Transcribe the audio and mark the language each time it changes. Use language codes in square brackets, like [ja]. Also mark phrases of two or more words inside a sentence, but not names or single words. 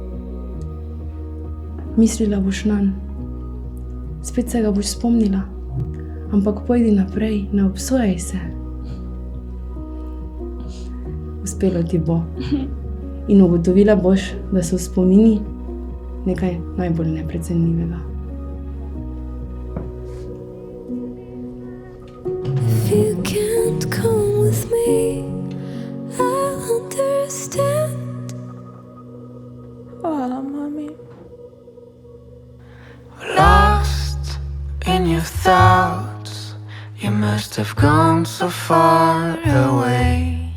[sl] Mislila boš nanj. Spet se ga boš spomnila. Ampak pojdi naprej, ne obsojaj se. Uspelo ti bo. In ugotovila boš, da so spomini nekaj najbolj neprecenljivega. [en] If you can't come with me, I'll understand. [sl] Hvala, mami. [en] Lost in your thoughts, you must have gone so far away.